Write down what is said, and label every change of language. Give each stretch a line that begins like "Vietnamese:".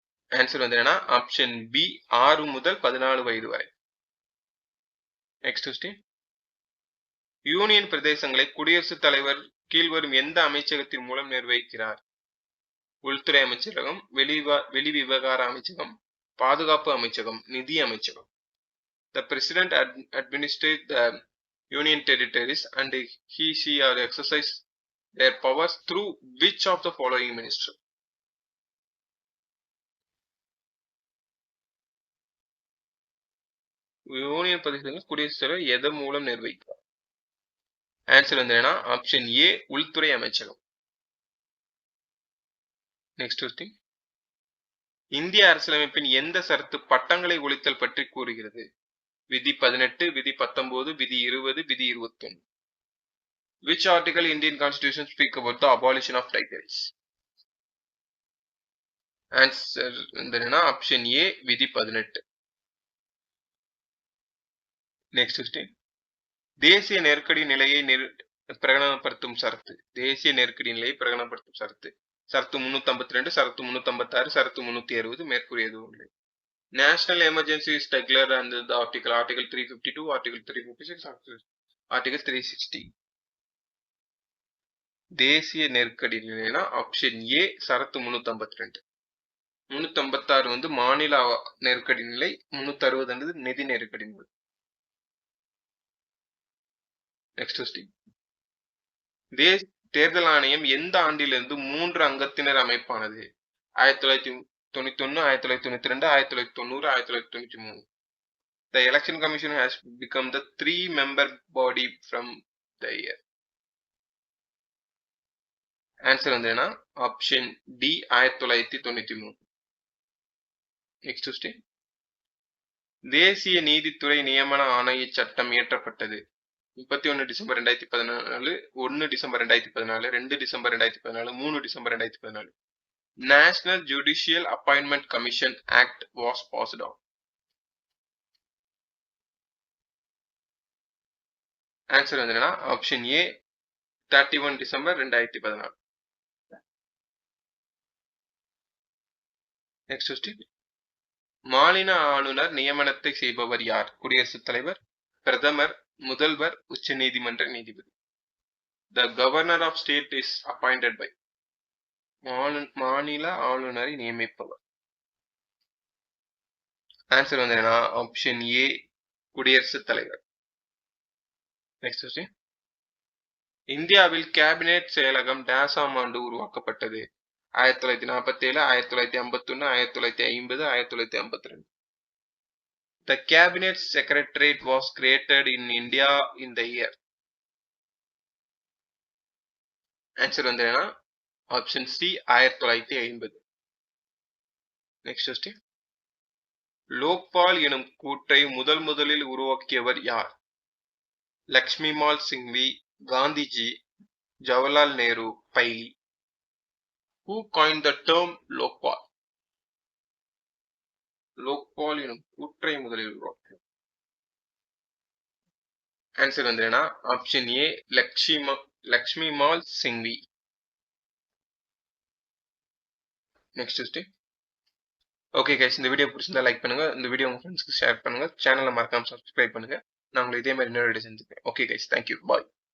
Tamil: Answer வந்து என்னன்னா option B 6 முதல் 14 வயது வரை. Next question. யூனியன் பிரதேசங்களை குடியரசுத் தலைவர் கீழ்வரும் எந்த அமைச்சகத்தின் மூலம் நிர்வகிக்கிறார்? உள்துறை அமைச்சகம், வெளி விவகார அமைச்சகம், பாதுகாப்பு அமைச்சகம், நிதி அமைச்சகம்.
English: The president administers the union territories and she or exercise their powers through which of the following minister?
Tamil: Union பிரதேசங்கள் குடியரசுத் தலைவர் எதன் மூலம் நிர்வகிக்கிறார்? ஆன்சர் வந்து என்னன்னா ஆப்ஷன் ஏ உள்துறை அமைச்சகம்.
English: Next question.
Tamil: இந்திய அரசியலமைப்பின் எந்த சரத்து பட்டங்களை ஒழித்தல் பற்றி கூறுகிறது? விதி 18, விதி 19, விதி 20, விதி 21.
English: Which article Indian Constitution speak about the abolition of titles?
Tamil: Answer வந்து என்னன்னா ஆப்ஷன் ஏ விதி 18.
English: Next question.
Tamil: தேசிய நெருக்கடி நிலையை பிரகடனப்படுத்தும் சரத்து. தேசிய நெருக்கடி நிலையை பிரகடனப்படுத்தும் சரத்து. சரத்து 352, சரத்து 356, சரத்து 360 மேற்கூறிய எதுவும் இல்லை.
English: National emergency is declared under the article 352, article 356, article 360.
Tamil: தேசிய நெருக்கடி நிலைனா ஆப்ஷன் ஏ சரத்து 352. 356 வந்து மாநில நெருக்கடி நிலை, 360 நிதி நெருக்கடி நிலை.
English: Next question.
Tamil: தேர்தல் ஆணையம் எந்த ஆண்டிலிருந்து 3 அங்கத்தினர் அமைப்பானது? 1991, 1992, 1990, 1993.
English: The election commission has become the 3-member body from the year.
Tamil: Answer வந்து என்ன ஆப்ஷன் டி 1993.
English: Next question.
Tamil: தேசிய நீதித்துறை நியமன ஆணைய சட்டம் இயற்றப்பட்டது 31 December 2014, 1 December 2014, 2 December 2014, 3 December 2014.
English: National Judicial Appointment Commission Act was passed on.
Tamil: Answer வந்து என்னன்னா option A 31 December 2014.
English: Next question.
Tamil: மாநில ஆளுநர் நியமனத்தை செய்பவர் யார்? குடியரசுத் தலைவர், பிரதமர், முதல்வர், உச்ச நீதிமன்ற நீதிபதி.
English: The governor of state is appointed by.
Tamil: மாநில ஆளுநரை நியமிப்பவர். ஆன்சர் வந்து என்ன ஆப்ஷன் ஏ குடியரசுத் தலைவர்.
English: Next question.
Tamil: இந்தியாவில் கேபினெட் செயலகம் டேசாம் ஆண்டு உருவாக்கப்பட்டது? 1947, 1951, 1950, 1952.
English: The cabinet secretariat was created in India in the year.
Tamil: Answer வந்து என்ன option C 1950.
English: Next question.
Tamil: Lokpal எனும் கூற்றை முதலில் உருவாக்கியவர் யார்? லக்ஷ்மிமால் Singhvi, Gandhiji, Jawaharlal Nehru, பைலி.
English: Who coined the term Lokpal?
Tamil: Lokpal எனும் கூற்றை முதலில் உருவாக்கியவர். ஆன்சர் வந்து என்ன? Option A லக்ஷ்மிமால் Singhvi.
English: Next question. Okay guys,
Tamil: இந்த வீடியோ பிடிச்சிருந்தா லைக் பண்ணுங்க, இந்த வீடியோ உங்க ஃப்ரெண்ட்ஸ்க்கு ஷேர் பண்ணுங்க, சேனலை மறக்காம சப்ஸ்கிரைப் பண்ணுங்க. நான் உங்களை இதே மாதிரி இன்னொரு வீடியோ செஞ்சுக்கிறேன்.
English: Okay guys, thank you, bye.